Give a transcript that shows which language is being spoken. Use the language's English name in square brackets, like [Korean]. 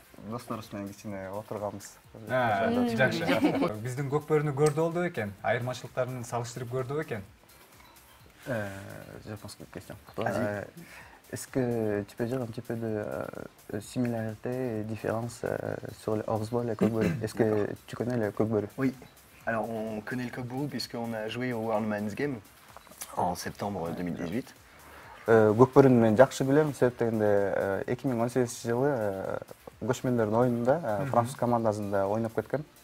[Kyrgyz] Досторубуз менен кичине отурганбыз. Жакшы. Биздин көкбөрүнү көрдү болду экен. Айырмачылыктарын салыштырып көрдү экен. [French] Je pense que question pour toi. Est-ce que tu peux dire un petit peu de similarités et différences sur le horseball et le coqbörü? Est-ce que tu connais le coqbörü? Oui. Alors, on connaît le coq-bourou puisqu'on a joué au World Men's Game en septembre 2018. [Kyrgyz] Көкбөрүнү мен жакшы билем, себеп дегенде 2018 жылы көчмөндөрдүн оюнунда француз командасында ойноп кеткен.